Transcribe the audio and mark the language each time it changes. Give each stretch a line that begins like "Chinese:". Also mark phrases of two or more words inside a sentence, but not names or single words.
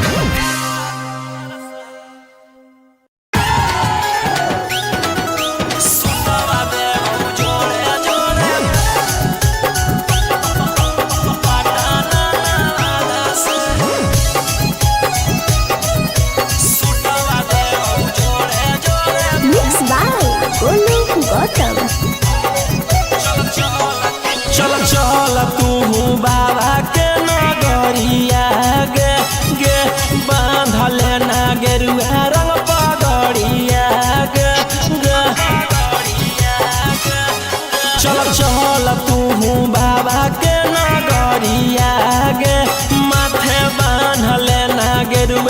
Angika: सुतवा देव जोड़े जोड़े पटाना वाला से सुतवा देव जोड़े जोड़े
English: Mixed by Golu Gautam.
Angika: चल चल तू बाबा के नगरिया गे गे बांधल ना गेरुआ रंग पगड़िया गे गे चल चल तू बाबा के नगरिया गे माथे बांधल ना गेरुआ